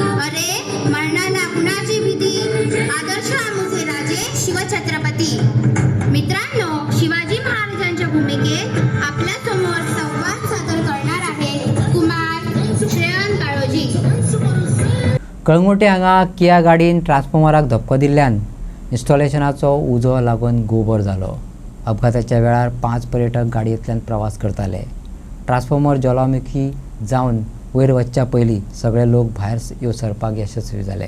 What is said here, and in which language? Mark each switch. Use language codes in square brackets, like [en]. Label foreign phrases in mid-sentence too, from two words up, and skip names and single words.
[mr] अरे मरणाला कुणाची भीती, आदर्श आमुचे राजे शिवछत्रपती. मित्रांनो, शिवाजी महाराजांच्या भूमिकेत आपल्या समोर संवाद सादर करणार आहे कुमार श्रेयन काळोजी. [kok] कळंगुटे हांगा किया गाडीन ट्रान्सफॉर्मराक धपको दिल्ल्यान इन्स्टॉलेशनाचो उजो लागून गोबर जालो. अपघाताच्या वेळार 5 पर्यटक गाडयेंतल्यान प्रवास करताले. ट्रान्सफॉर्मर ज्वालामुखी जावन वयर वचच्या पयलीं सगळे लोक भायर सरपाक यशस्वी जाले.